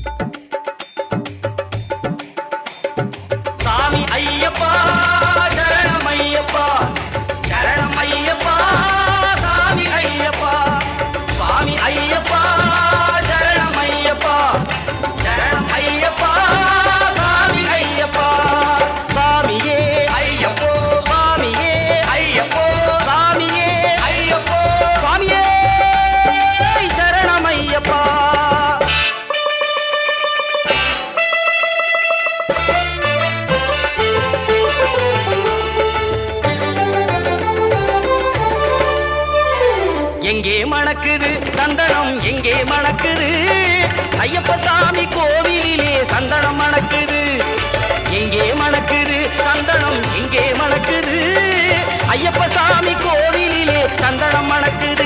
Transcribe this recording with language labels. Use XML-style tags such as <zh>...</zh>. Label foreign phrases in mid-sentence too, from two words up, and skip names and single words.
<kn>ಸ್ವಾಮಿ ಅಯ್ಯಪ್ಪ ಶರಣಮಯ್ಯಪ್ಪ, ಶರಣಮಯ್ಯಪ್ಪ ಸ್ವಾಮಿ ಅಯ್ಯಪ್ಪ, ಸ್ವಾಮಿ ಅಯ್ಯಪ್ಪ ಶರಣಮಯ್ಯಪ್ಪ, ಶರಣಮಯ್ಯಪ್ಪ ಸ್ವಾಮಿ ಅಯ್ಯಪ್ಪ, ಸ್ವಾಮಿಯೇ ಅಯ್ಯಪ್ಪ, ಸ್ವಾಮಿಯೇ ಅಯ್ಯಪ್ಪ, ಸ್ವಾಮಿಯೇ ಅಯ್ಯಪ್ಪ, ಸ್ವಾಮಿಯೇ ಶರಣಮಯ್ಯಪ್ಪ.</kn> <ta>எங்கே மணக்குது சந்தனம், எங்கே மணக்குது ஐயப்ப சாமி கோவிலிலே சந்தனம் மணக்குது, எங்கே மணக்குது சந்தனம், எங்கே மணக்குது ஐயப்ப சாமி கோவிலிலே சந்தனம் மணக்குது.</ta>